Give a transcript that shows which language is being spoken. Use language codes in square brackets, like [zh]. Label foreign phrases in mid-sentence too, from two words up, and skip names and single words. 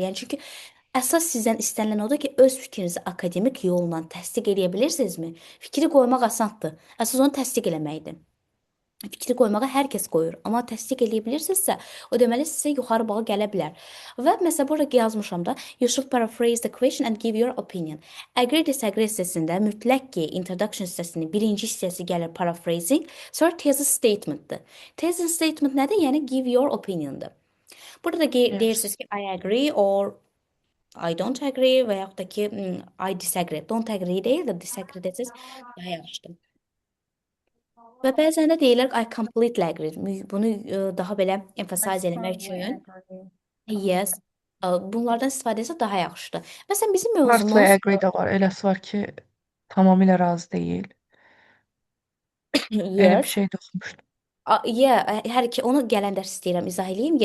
[az] Yəni çünki əsas sizdən istənilən odur ki, öz fikrinizi akademik yolla təsdiq edə bilirsinizmi? Fikri qoymaq asandır. Əsas onu təsdiq eləməkdir. Fikri qoymağa hər kəs qoyur, amma təsdiq eləyə bilirsinizsə, o deməli sizə yuxarı bal gələ bilər. Və məsələn burada yazmışam da, [en] you should paraphrase the question and give your opinion. [az] Agree disagree hissəsində mütləq ki, introduction hissəsinin birinci hissəsi gəlir paraphrasing, sonra [en] thesis statementdır. Thesis statement [az] nədir? Yəni [en] give your opiniondur. [az] Burada da [en] Yes. [az] deyirsiniz ki, [en] I agree or I don't agree [az] və yaxud da ki, [en] I disagree. Don't agree [az] deyil də disagree desəz daha yaxşıdır. Və bəzən də deyirlər [en] I completely agree. [az] Bunu daha belə [en] I [az] emphasize eləmək [en] strongly [az] üçün [en] agree. [az] yes, bunlardan istifadə etsə daha yaxşıdır. Məsələn bizim [en] Partly [az] mövzumuz agree də var. Eləsi var ki, tamamilə razı deyil. Elə bir [en] yes, [az] şey də oxumuşdum. yeah, hər iki onu gələn dərs istəyirəm izah eləyim.